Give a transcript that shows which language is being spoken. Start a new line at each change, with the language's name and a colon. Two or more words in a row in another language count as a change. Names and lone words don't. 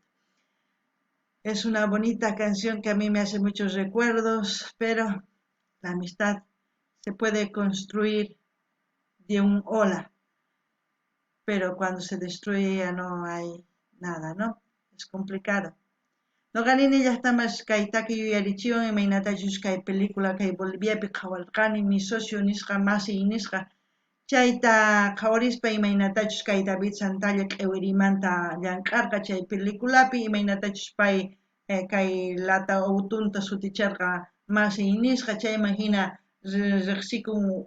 Spanish: Es una bonita canción que a mí me hace muchos recuerdos, pero la amistad se puede construir de un hola, pero cuando se destruye ya no hay nada, ¿no? Es complicado.
Quechua: Noqanini llaqtamas kay takiy yuyarichiwan imaynatachus kay película kay Boliviapi qhawarqani mi socio nisqa masiy nisqa chayta qhawarispa imaynatachus kay David Santalla q'iwirimanta llamk'arqa chay peliculapi imaynatachus pay kay lata utunta suticharqa masiy nisqa chayman hina riqsikun